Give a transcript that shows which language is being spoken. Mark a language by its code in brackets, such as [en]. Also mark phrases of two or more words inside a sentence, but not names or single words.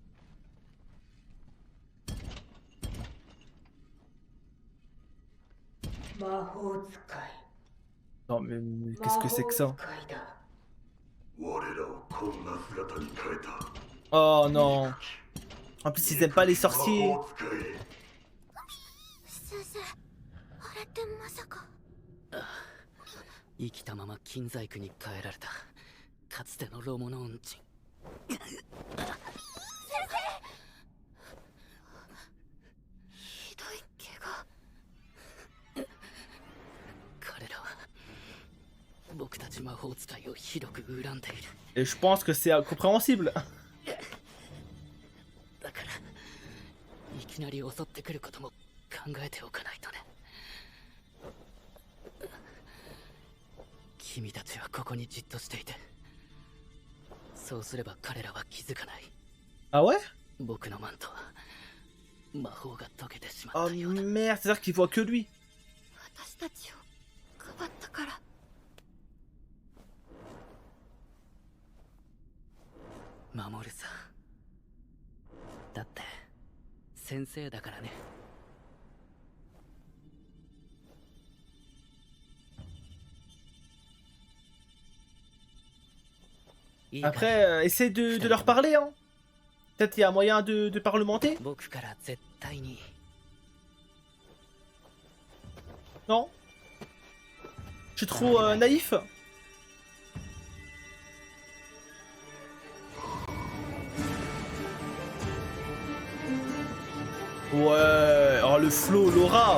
[fr] Non mais qu'est-ce que c'est que ça? Oh non. En plus ils aiment pas les sorciers. [ja] 先生、あれってまさか。生きたまま金細工に変えられたかつてのロモノン人。先生。ひどい怪我。彼らは僕たち魔法使いをひどく恨んでいる。 [fr] Et je pense que c'est incompréhensible. [ja] だからいきなり襲ってくることも考えておかないとね。君たちはここにじっとしていて。そうすれば彼らは気づかない。 [fr] Ah ouais? [ja] 僕のマントは魔法が解けてしま [fr] Oh [ja] ったようだ。 [fr] merde, c'est-à-dire qu'il voit que lui. [ja] 私たちをかばったから。守るさ。だって先生だからね。いいかい？ [fr] Après, essaie de leur parler, hein. Peut-être il y a moyen de parlementer. [ja] 僕から絶対に。 [fr] Non? Je suis trop naïf. Ouais, oh le flow, l'aura.